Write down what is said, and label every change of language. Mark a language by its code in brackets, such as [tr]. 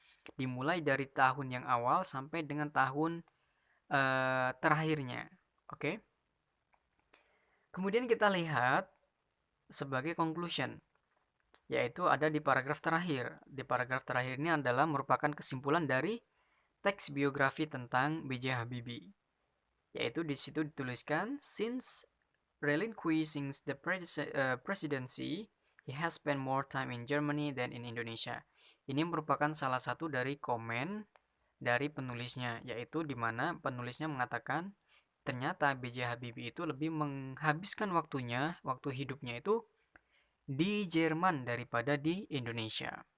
[id] Dimulai dari tahun yang awal sampai dengan tahun terakhirnya. Oke. Kemudian kita lihat sebagai conclusion, yaitu ada di paragraf terakhir. Di paragraf terakhir ini adalah merupakan kesimpulan dari teks biografi tentang B.J. Habibie. Yaitu di situ dituliskan, [en] since relinquishing the presidency, he has spent more time in Germany than in Indonesia. [id] Ini merupakan salah satu dari komen dari penulisnya, yaitu di mana penulisnya mengatakan ternyata B.J. Habibie itu lebih menghabiskan waktu hidupnya itu di Jerman daripada di Indonesia.